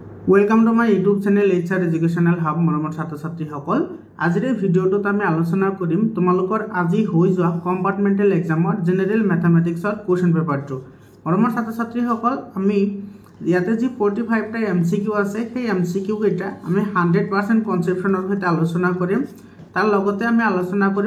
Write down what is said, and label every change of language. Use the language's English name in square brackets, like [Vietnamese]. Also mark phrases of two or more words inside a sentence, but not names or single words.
[English] welcome to my YouTube channel [Assamese] HR एजुकेशनल हब मरমৰ ছাত্ৰ ছাত্ৰীসকল আজিৰ এই ভিডিঅ'টোত আমি আলোচনা কৰিম তোমালোকৰ আজি হৈ যোৱা [English] compartmental exam general mathematics question paper [Assamese] মৰমৰ ছাত্ৰ ছাত্ৰীসকল আমি ইয়াতে যি 45 টা MCQ আছে সেই MCQ কেইটা আমি 100% কনসেপচনৰ সৈতে আলোচনা কৰিম তাৰ লগতে আমি আলোচনা কৰিম